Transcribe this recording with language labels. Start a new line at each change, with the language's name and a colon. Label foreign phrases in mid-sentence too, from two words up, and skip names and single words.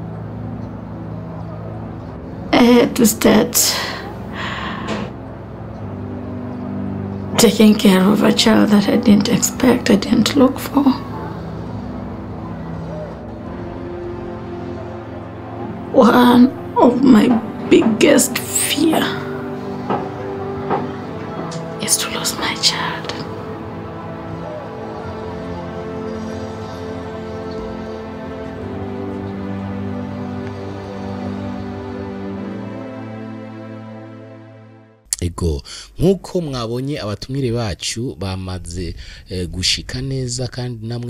English: I had to start taking care of a child that I didn't expect, I didn't look for. One of my biggest fears is to lose my child.
Rundi: ego nkuko mwabonye abatumire bacu bamaze gushika neza kandi namwe